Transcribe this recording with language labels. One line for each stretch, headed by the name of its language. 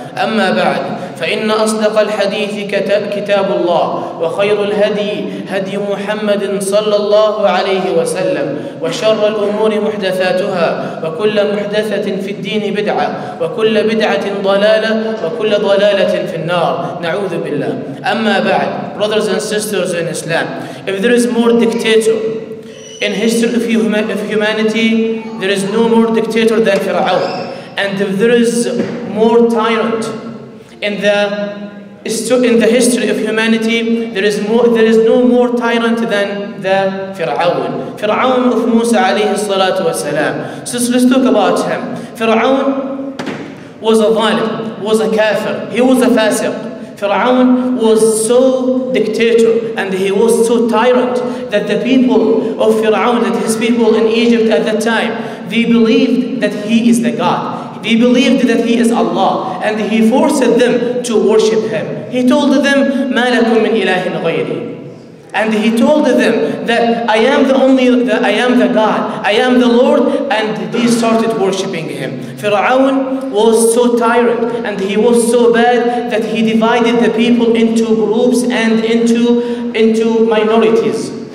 Arabic: أما بعد، فإن أصدق الحديث كتاب الله، وخير الهدي هدي محمد صلى الله عليه وسلم، وشر الأمور محدثاتها، وكل محدثة في الدين بدعة، وكل بدعة ضلالة، وكل ضلالة في النار. نعوذ بالله. أما بعد,
English: brothers and sisters in Islam, if there is more dictator in history of humanity, there is no more dictator than Fir'aun. And if there is more tyrant in the history of humanity, there is no more tyrant than the Fir'aun of Musa alayhi salatu wasalam. So let's talk about him. Fir'aun was a zalim, was a kafir, he was a fasiq. Fir'aun was so dictator and he was so tyrant that the people of Fir'aun, that his people in Egypt at that time, they believed that he is the God. They believed that he is Allah, and he forced them to worship him. He told them,
Arabic: مَا لَكُم مِّنْ إِلَهٍ غَيْرِي.
English: And he told them that I am the God, I am the Lord, and they started worshipping him. Fir'aun was so tyrant and he was so bad that he divided the people into groups and into minorities.